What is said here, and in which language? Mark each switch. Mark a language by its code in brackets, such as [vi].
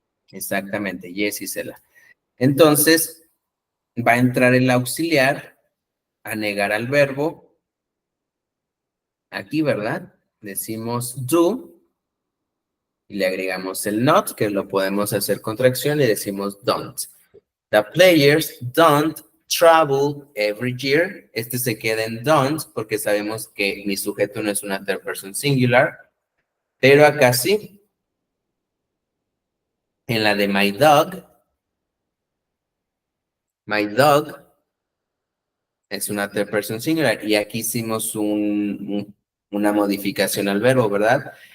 [es] Exactamente, yes, Isela. Entonces, va a entrar el auxiliar a negar al verbo. Aquí, ¿verdad? Decimos do y le agregamos el not, que lo podemos hacer contracción y decimos don't. [en] The players don't travel every year. [es] Este se queda en don't porque sabemos que mi sujeto no es una third person singular, pero acá sí. En la de my dog es una third person singular y aquí hicimos una modificación al verbo, ¿verdad?